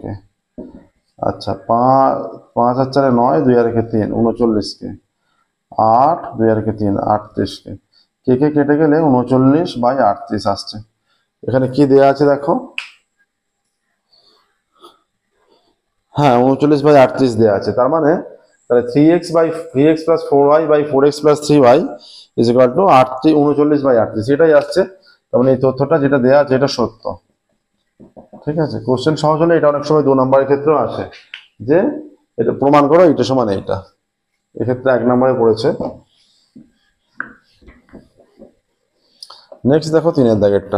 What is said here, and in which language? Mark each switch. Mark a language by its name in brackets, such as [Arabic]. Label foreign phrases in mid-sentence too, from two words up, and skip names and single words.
[Bangla] আচ্ছা 5 আর 4 9, 2 আর 1 3 39k, 8 2 আর 1 3 38k। কে কে কেটে গেলে 39/38 আসছে। এখানে কি দেয়া আছে দেখো, হ্যাঁ 39/38 দেয়া আছে। তার মানে তাহলে [English] 3x plus 4y by 4x plus 3y is equal to 39/38 [Bangla] এটাই আসছে। তার মানে এই তথ্যটা যেটা দেয়া আছে এটা সত্য। ঠিক আছে, কোশ্চেন সহজ হলে এটা অনেক সময় 2 নম্বরের ক্ষেত্রেও আসে যে এটা প্রমাণ করো এটা সমান এইটা, এক্ষেত্রে 1 নম্বরে পড়েছে। নেক্সট দেখো 3 দাগেরটা।